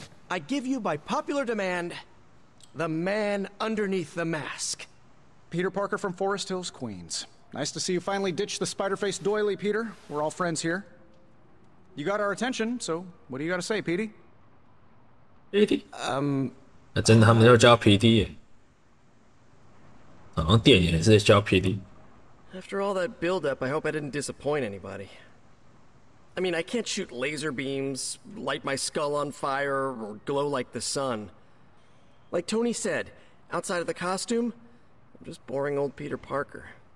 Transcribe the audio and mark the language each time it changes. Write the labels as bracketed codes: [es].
[en] I give you by popular demand, the man underneath the mask. Peter Parker from Forest Hills, Queens. Nice to see you finally ditch the spider-faced doily, Peter. We're all friends here. You got our attention, so what do you got to say, Petey? [zh] PD？那真的他们要教 PD 耶，好像电影也是教 PD。 [en] After all that build-up, I hope I didn't disappoint anybody. I mean, I can't shoot laser beams, light my skull on fire, or glow like the sun. Like Tony said, outside of the costume, I'm just boring old Peter Parker.